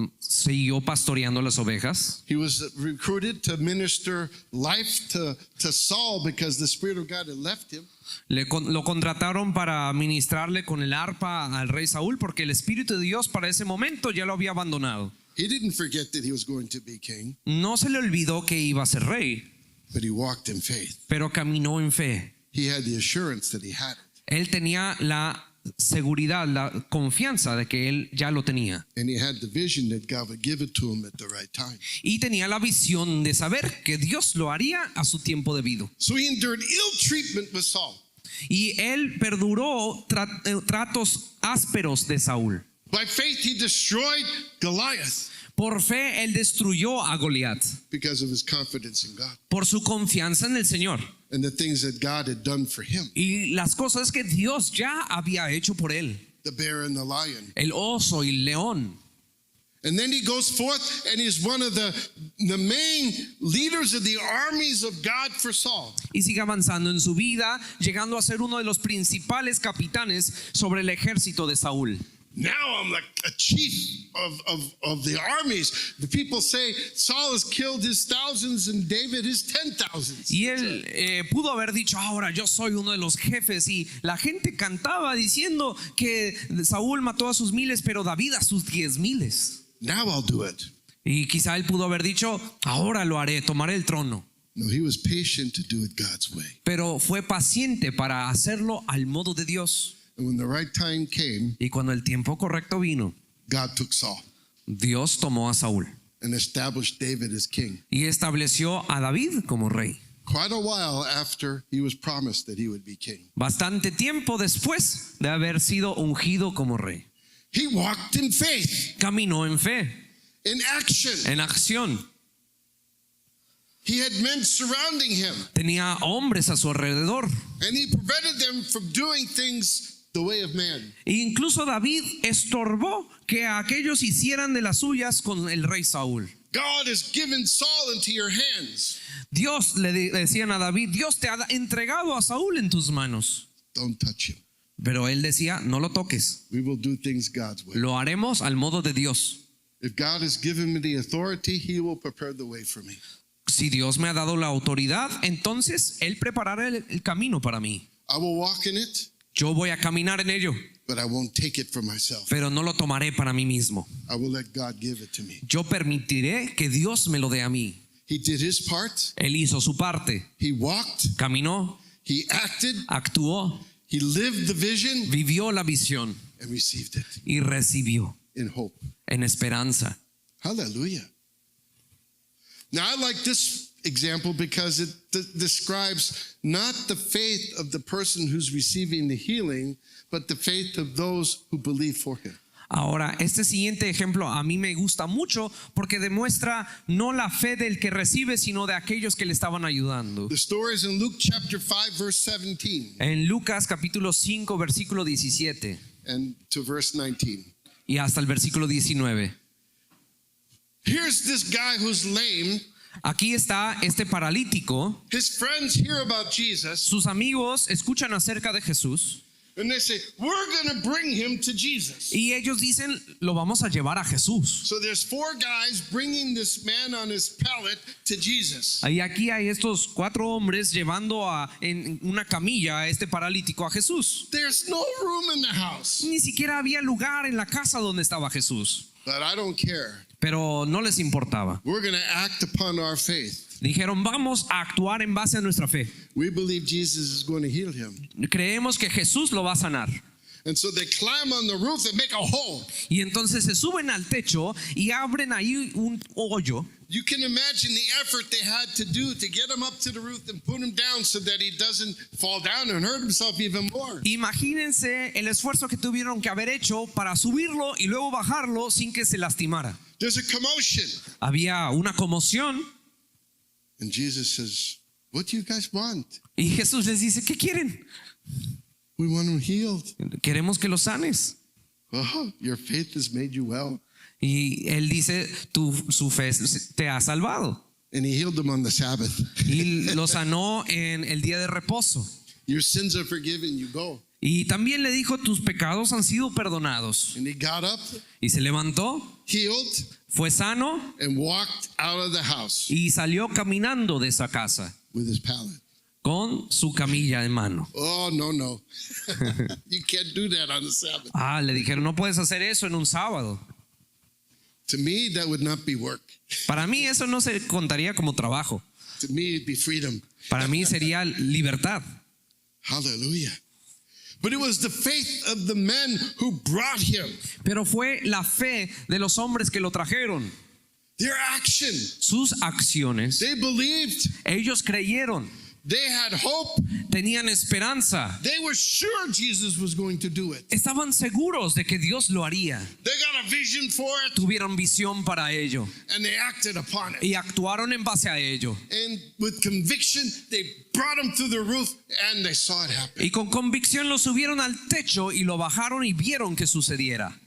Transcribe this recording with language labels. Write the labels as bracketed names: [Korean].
[Spanish] Siguió pastoreando las ovejas. [English] He was recruited to minister life to Saul because the Spirit of God had left him. [Spanish] Lo contrataron para ministrarle con el arpa al rey Saúl porque el Espíritu de Dios para ese momento ya lo había abandonado. [English] He didn't forget that he was going to be king, [Spanish] No se le olvidó que iba a ser rey, [English] but he walked in faith. [Spanish] pero caminó en fe. [English] He had the assurance that he had it, [Spanish] Él tenía la seguridad, la confianza de que él ya lo tenía. [English] and he had the vision that God would give it to him at the right time. [Spanish] Y tenía la visión de saber que Dios lo haría a su tiempo debido. [English] So he endured ill treatment with Saul. [Spanish] Y él perduró tratos ásperos de Saúl. [English] By faith, he destroyed Goliath [Spanish] Por fe, él destruyó a Goliat. [English] because of his confidence in God [Spanish] Por su confianza en el Señor. [English] and the things that God had done for him. [Spanish] Y las cosas que Dios ya había hecho por él. [English] The bear and the lion. [Spanish] El oso y el león. [English] And then he goes forth and he's one of the main leaders of the armies of God for Saul. [Spanish] Y sigue avanzando en su vida, llegando a ser uno de los principales capitanes sobre el ejército de Saúl. [English] Now I'm like a chief of the armies. The people say Saul has killed his thousands and David his 10,000s. [Spanish] Y él pudo haber dicho, ahora yo soy uno de los jefes. Y la gente cantaba diciendo que Saúl mató a sus miles, pero David a sus 10,000. [English] Now I'll do it. [Spanish] Y quizá él pudo haber dicho, ahora lo haré, tomaré el trono. [English] No, he was patient to do it God's way. [Spanish] Pero fue paciente para hacerlo al modo de Dios. [English] And when the right time came, [Spanish] Y cuando el tiempo correcto vino, [English] God took Saul [Spanish] Dios tomó a Saúl [English] and established David as king. [Spanish] y estableció a David como rey. [English] Quite a while after he was promised that he would be king. [Spanish] Bastante tiempo después de haber sido ungido como rey. [English] He walked in faith, [Spanish] Caminó en fe, [English] in action. [Spanish] en acción. [English] He had men surrounding him, [Spanish] Tenía hombres a su alrededor. [English] and he prevented them from doing things the way of man. [Spanish] E incluso David estorbó que aquellos hicieran de las suyas con el rey Saúl. [English] God has given Saul into your hands. [Spanish] Dios le decían a David, Dios te ha entregado a Saúl en tus manos. [English] Don't touch him. [Spanish] Pero él decía, no lo toques. [English] We will do things God's way. [Spanish] Lo haremos al modo de Dios. [English] If God has given me the authority, he will prepare the way for me. [Spanish] Si Dios me ha dado la autoridad, entonces Él preparará el camino para mí. [English] I will walk in it, [Spanish] Yo voy a caminar en ello, [English] but I won't take it for myself. [Spanish] pero no lo tomaré para mí mismo. [English] I will let God give it to me. [Spanish] Yo permitiré que Dios me lo dé a mí. [English] He did his part. [Spanish] Él hizo su parte. [English] He walked. [Spanish] Caminó, [English] He acted. [Spanish] actuó, [English] He lived the vision [Spanish] vivió la visión [English] and received it [Spanish] y recibió [English] in hope. [Spanish] en esperanza. [English] Hallelujah. Now, I like this example because it describes not the faith of the person who's receiving the healing, but the faith of those who believe for him. [Spanish] Ahora, este siguiente ejemplo a mí me gusta mucho porque demuestra no la fe del que recibe, sino de aquellos que le estaban ayudando. [English] The story is in Luke chapter 5, verse 17 [Spanish] En Lucas capítulo 5, versículo 17 [English] and to verse 19. [Spanish] y hasta el versículo 19. [English] Here's this guy who's lame. [Spanish] Aquí está este paralítico. [English] His friends hear about Jesus [Spanish] Sus amigos escuchan acerca de Jesús [English] and they say, we're going to bring him to Jesus. [Spanish] y ellos dicen, lo vamos a llevar a Jesús. [English] So there's 4 guys bringing this man on his pallet to Jesus. [Spanish] Y aquí hay estos 4 hombres llevando en una camilla a este paralítico a Jesús. [English] There's no room in the house. [Spanish] Ni siquiera había lugar en la casa donde estaba Jesús, [English] But I don't care. [Spanish] pero no les importaba. [English] We're going to act upon our faith. [Spanish] Dijeron, vamos a actuar en base a nuestra fe. [English] We believe Jesus is going to heal him. [Spanish] Creemos que Jesús lo va a sanar. [English] And so they climb on the roof and make a hole. [Spanish] Y entonces se suben al techo y abren ahí un hoyo. [English] You can imagine the effort they had to do to get him up to the roof and put him down so that he doesn't fall down and hurt himself even more. [Spanish] Imagínense el esfuerzo que tuvieron que haber hecho para subirlo y luego bajarlo sin que se lastimara. [English] There's a commotion. [Spanish] Había una conmoción [English] And Jesus says, what do you guys want? [Spanish] y Jesús les dice, ¿qué quieren? [English] We want him healed. [Spanish] Queremos que lo sanes. [English] Oh, your faith has made you well. [Spanish] Y él dice, su fe te ha salvado. [English] And he healed him on the Sabbath. [Spanish] Y lo sanó en el día de reposo. [English] Your sins are forgiven, you go. [Spanish] Y también le dijo, tus pecados han sido perdonados. [English] And he got up, [Spanish] Y se levantó, [English] healed, [Spanish] fue sano [English] and walked out of the house [Spanish] y salió caminando de esa casa [English] with his pallet. [Spanish] con su camilla en mano. [English] Oh, no. You can't do that on the Sabbath. [Spanish] Le dijeron, no puedes hacer eso en un sábado. [English] To me, that would not be work. [Spanish] Para mí eso no se contaría como trabajo. [English] To me, it'd be freedom. [Spanish] Para mí sería libertad. [English] Hallelujah. But it was the faith of the men who brought him. [Spanish] Pero fue la fe de los hombres que lo trajeron. [English] Their action. [Spanish] Sus acciones. [English] They believed. [Spanish] Ellos creyeron. [English] They had hope. [Spanish] Tenían esperanza. [English] They were sure Jesus was going to do it. [Spanish] Estaban seguros de que Dios lo haría. [English] They got a vision for it. [Spanish] Tuvieron visión para ello. [English] And they acted upon it. [Spanish] Y actuaron en base a ello. [English] And with conviction, they brought him to the roof and they saw it happen. [Spanish] Y con convicción lo subieron al techo y lo bajaron y vieron que sucediera.